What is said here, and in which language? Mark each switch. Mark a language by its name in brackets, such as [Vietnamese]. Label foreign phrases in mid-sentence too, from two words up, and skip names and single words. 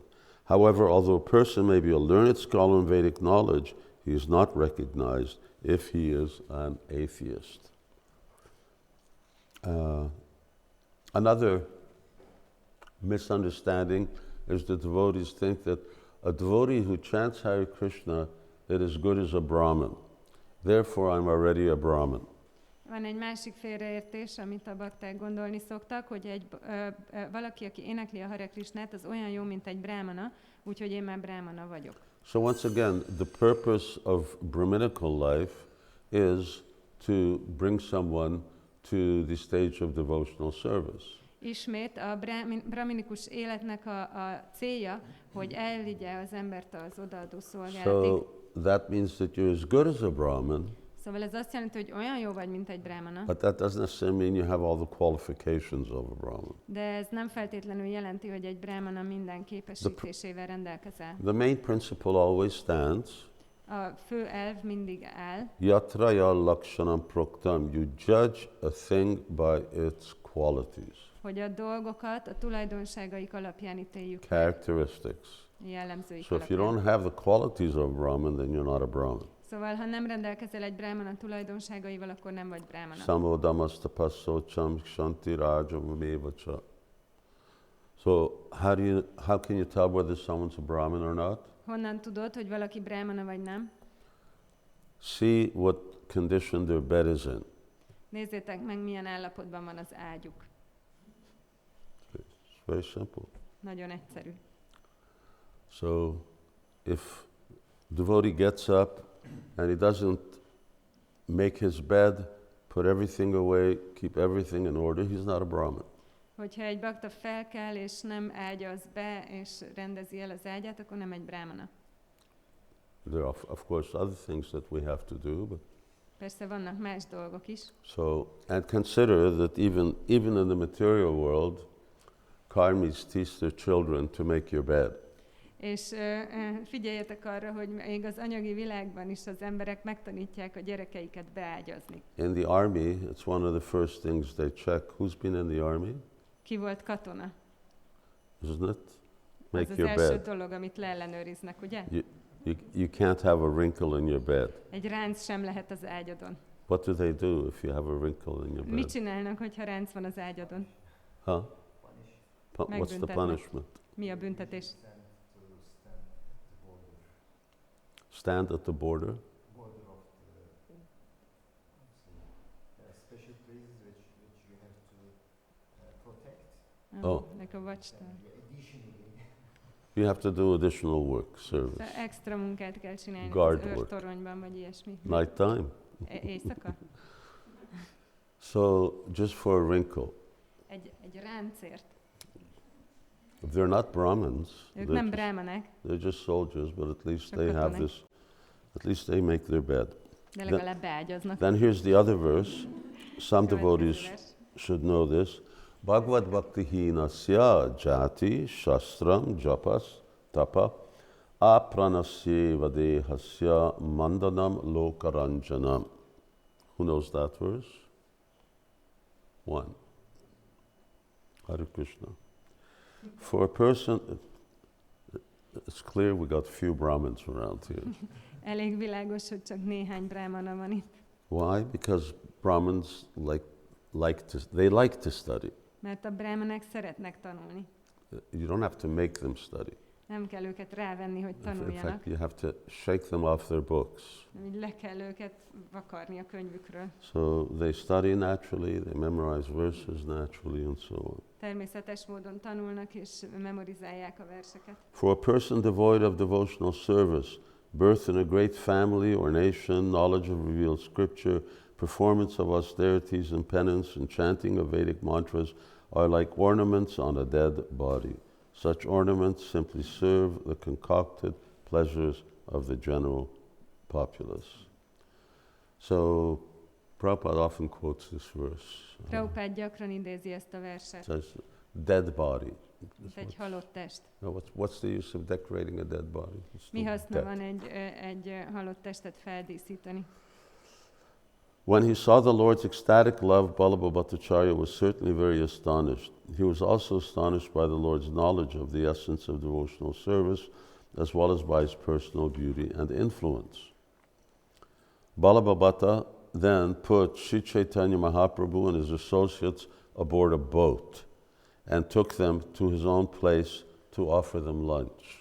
[English] However, although a person may be a learned scholar in Vedic knowledge, he is not recognized if he is an atheist. Another misunderstanding is that devotees think that a devotee who chants Hare Krishna is as good as a Brahmin. Therefore, I'm already a Brahmin. [Hungarian] Van egy másik félreértés, amit a bakták gondolni szoktak, hogy valaki, aki énekli a Hare Krishnát, az olyan jó, mint egy brahmana, úgyhogy én már brahmana vagyok. [English] So once again, the purpose of Brahminical life is to bring someone to the stage of devotional service. [Hungarian] Ismét a brahminikus életnek a célja, hogy elvigye az embert az odaadó szolgálatig. [English] So that means that you're as good as a Brahmin [Hungarian] Szóval ez azt jelenti, hogy olyan jó vagy, mint egy brahmana, [English] But that doesn't necessarily mean you have all the qualifications of a Brahmin. [Hungarian] de ez nem feltétlenül jelenti, hogy egy brahmana minden képesítésével rendelkezel. [English] The main principle always stands. [Hungarian] A fő elv mindig áll, [Sanskrit] यत्राय लक्षणं प्रोक्तम्. [English] You judge a thing by its qualities, [Hungarian] hogy a dolgokat a tulajdonságaik alapján ítéljük meg, [English] characteristics. [Hungarian] jellemzőik [English] So if you [Hungarian] alapján. [English] don't have the qualities of a Brahmin, then you're not a Brahmin. [Hungarian] Szóval, ha nem rendelkezel egy brahmana tulajdonságaival, akkor nem vagy brahmana. [Sanskrit] शमोदमस्तपःशौचम् शान्ति आर्जवमेवच. [English] So how can you tell whether someone's a Brahmin or not? [Hungarian] Honnan tudod, hogy valaki brahmana vagy nem? [English] See what condition their bed is in. [Hungarian] Nézzétek meg, milyen állapotban van az ágyuk. [English] It's very simple. [Hungarian] Nagyon egyszerű. [English] So if devotee gets up and he doesn't make his bed, put everything away, keep everything in order, he's not a Brahmin. [Hungarian] Hogyha egy bakta felkel, és nem ágyaz be, és rendezi el az ágyát, akkor nem egy brahmana. [English] There are, of course, other things that we have to do, but [Hungarian] Persze vannak más dolgok is. [English] so, and consider that even in the material world, karmis teach their children to make your bed. [Hungarian] És figyeljetek arra, hogy még az anyagi világban is az emberek megtanítják a gyerekeiket beágyazni. [English] In the army, it's one of the first things they check. Who's been in the army? [Hungarian] Ki volt katona? [English] Isn't it? [Hungarian] Ez [English] Make [Hungarian] az [English] your [Hungarian] első [English] bed. [Hungarian] dolog, amit leellenőriznek, ugye? [English] You can't have a wrinkle in your bed. [Hungarian] Egy ránc sem lehet az ágyadon. [English] What do they do if you have a wrinkle in your [Hungarian] Mit [English] bed? [Hungarian] csinálnak, hogyha ránc van az ágyadon? [English] Huh? What's the [Hungarian] Megbüntetnek. [English] punishment? [Hungarian] Mi a büntetés? [English] Stand at the border? Border of the, there are special places which you have to protect. Oh. Like a watchtower. Additionally, You have to do additional work, service. [Hungarian] Szóval extra munkát kell csinálni [English] Guard [Hungarian] az [English] work. [Hungarian] őrtoronyban, vagy ilyesmi. [English] Nighttime. [Hungarian] Éjszaka? [English] So just for a wrinkle. [Hungarian] Egy ráncért. [English] If they're not Brahmins, [Hungarian] Ők nem brahmanek, [English] they're just soldiers, but at least [Hungarian] Csak [English] they have [Hungarian] katonák. [English] this, at least they make their bed. [Hungarian] de legalább beágyaznak. [English] Then here's the other verse. Some [Hungarian] Következő [English] devotees [Hungarian] vers. [English] should know this. [Sanskrit] भगवद् भक्ति हीनस्य जाति शास्त्रं जपस् तप अप्राणस्य देहस्य मण्डनं लोकरञ्जनम्. [English] Who knows that verse? One. Hare Krishna. For a person, it's clear we got few Brahmins around here. [Hungarian] Elég világos, hogy csak néhány brahmana van itt. [English] Why? Because Brahmins like to study. [Hungarian] Mert a brahmanek szeretnek tanulni. [English] You don't have to make them study. [Hungarian] Nem kell őket rávenni, hogy [English] In [Hungarian] tanuljanak. [English] fact, you have to shake them off their books. [Hungarian] Így le kell őket vakarni a könyvükről. [English] So they study naturally, they memorize verses naturally, and so on. [Hungarian] Természetes módon tanulnak és memorizálják a verseket. [English] For a person devoid of devotional service, birth in a great family or nation, knowledge of revealed scripture, performance of austerities and penance, and chanting of Vedic mantras are like ornaments on a dead body. Such ornaments simply serve the concocted pleasures of the general populace. So Prabhupada often quotes this verse. [Hungarian] Prabhupád gyakran idézi ezt a verset. [English] Says, dead body. [Hungarian] Mint egy halott test. [English] Now, what's the use of decorating a dead body? It's [Hungarian] Mi [English] still [Hungarian] haszna [English] dead. [Hungarian] van egy halott testet feldíszíteni? [English] When he saw the Lord's ecstatic love, Ballabha Bhattacharya was certainly very astonished. He was also astonished by the Lord's knowledge of the essence of devotional service, as well as by his personal beauty and influence. Ballabha Bhatta then put Sri Caitanya Mahaprabhu and his associates aboard a boat and took them to his own place to offer them lunch.